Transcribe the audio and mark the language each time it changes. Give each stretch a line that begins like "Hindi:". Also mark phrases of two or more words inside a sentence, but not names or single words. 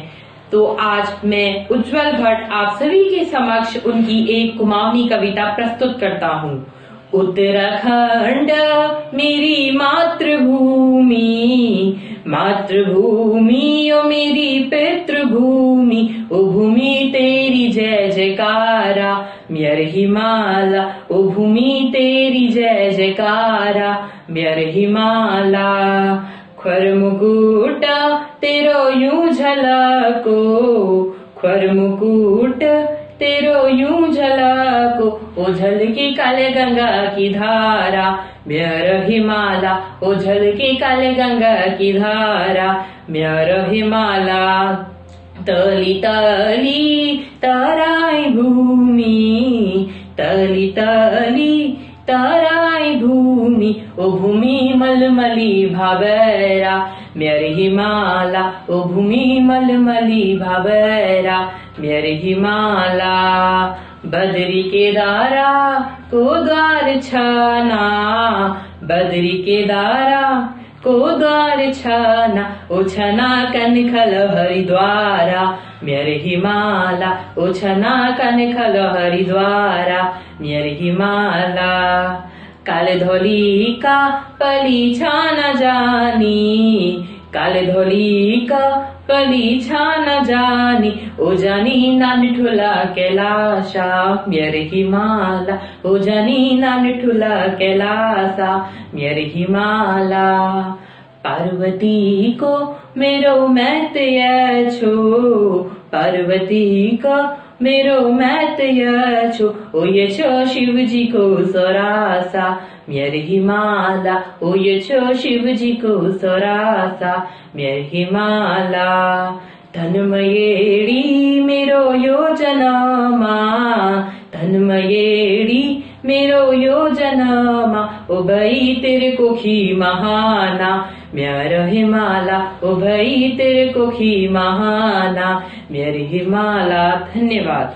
Hindi: तो आज मैं उज्जवल भट्ट आप सभी के समक्ष उनकी एक कुमाऊनी कविता प्रस्तुत करता हूँ।
Kumaoni: उत्तराखंड मेरी मातृभूमि, मातृभूमि ओ मेरी पितृभूमि, ओ भूमि तेरी जय जयकारा, म्यर हिमाला, ओ भूमि तेरी जय जयकारा, म्यर हिमाला। ख्वर मुकुट तेरो यूं झलको, ख्वर मुकुट तेरो यूं झलको, ओ झलकी काले गंगा की धारा, म्यर हिमाला, ओ झलकी काले गंगा की धारा, म्यर हिमाला। तली तली तराई भूमि, तली तली तराई भूमि, ओ भूमि मलमली भाबैरा, म्यर हिमाला, ओ भूमि मलमली भाबैरा, म्यर हिमाला। बदरी के दारा को द्वार छाना, बदरी के दारा को द्वार छाना, ओ छना कनखल हरिद्वारा, म्यर हिमाला, ओ छना कनखल हरिद्वारा, म्यर हिमाला। काले धोली का पली छाना जानी, काले धोली का पली छाना जानी, ओ जानी ना निठुला कैलाशा, म्यर हिमाला, ओ जानी ना निठुला कैलासा, म्यर हिमाला। पार्वती को मेरो मैत छो, पार्वती को मेरो मैत छो, ओ ये छो शिव जी को सोरासा, म्यर हिमाला, ओ ये छो शिव जी को सोरासा, म्यर हिमाला। धनमयेड़ी मेरो योजनामा, धनमयेड़ी मेरो यो जनमा उभई तेरे कोखी महाना म्यार हिमाला उभई तेरे कोखी महाना मेरी हिमाला। धन्यवाद।